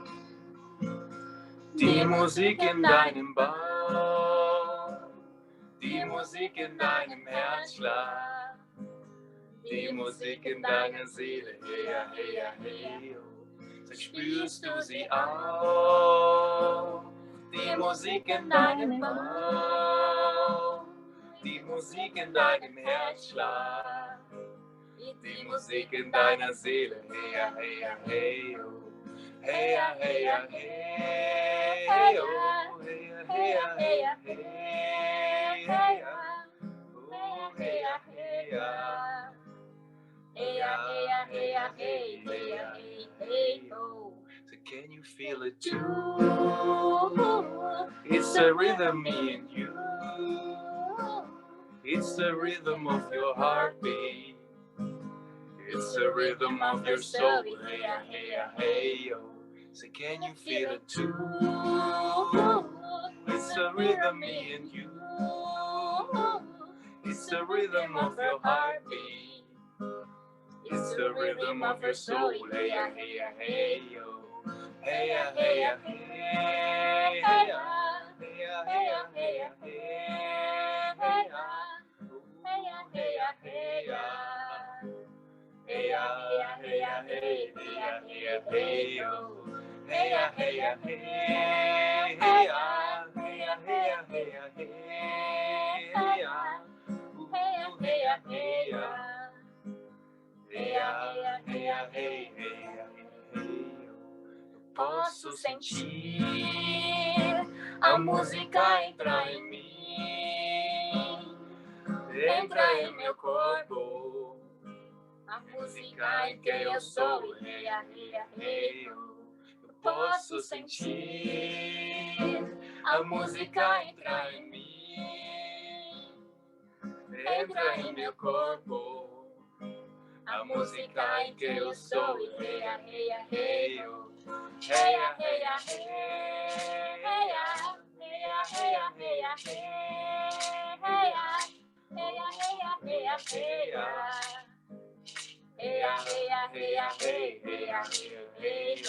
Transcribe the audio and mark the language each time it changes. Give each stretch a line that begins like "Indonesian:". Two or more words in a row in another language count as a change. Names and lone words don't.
German: Die Musik in deinem Bauch, die Musik in deinem Herzschlag, die Musik in deiner Seele, hey ja, hey ja, hey oh. Sag, spürst du sie auch? Die Musik in deinem Bauch, die Musik in deinem Herzschlag, die Musik in deiner Seele, hey ja, hey ja, hey oh. Hey ya, hey ya, hey, hey oh, hey ya, hey ya, hey ya, hey, hey ya, oh, hey ya, hey ya, hey ya, hey ya, hey ya, hey, hey ya, hey, hey oh.
English: So can you feel it too? It's the rhythm, me and you. It's the rhythm of your heartbeat. It's the rhythm of your soul, hey ya, hey ya, hey oh. So can you feel it too? It's the rhythm, me and you. It's the rhythm of your heartbeat. It's the rhythm of your soul, hey ya, hey ya, hey oh. Hey ya, hey ya, hey, hey ya, hey ya, hey ya, hey ya, hey, hey ya, hey ya, hey ya, hey ya. Hey ya, hey ya, hey ya, hey, hey ya, hey ya, hey yo. Hey ya, hey ya, hey, hey ya, hey ya, hey ya, hey ya, hey, hey ya. Hey ya, hey ya, hey ya. Hey ya, hey ya, hey, hey ya, hey yo.
Portuguese: Eu posso sentir a música entrar em mim, entra em meu corpo. A música em quem eu sou, hey ya, hey ya, hey oh. Eu posso sentir a música entrar em mim, entra em meu corpo. A música em quem eu sou, hey ya, hey ya, hey oh. Hey ya, hey ya, hey, hey ya, hey ya, hey ya, hey ya, hey, hey ya, hey ya, hey ya, hey ya, hey ya. Hey ya, hey ya, hey ya, hey, hey ya, hey ya, hey oh.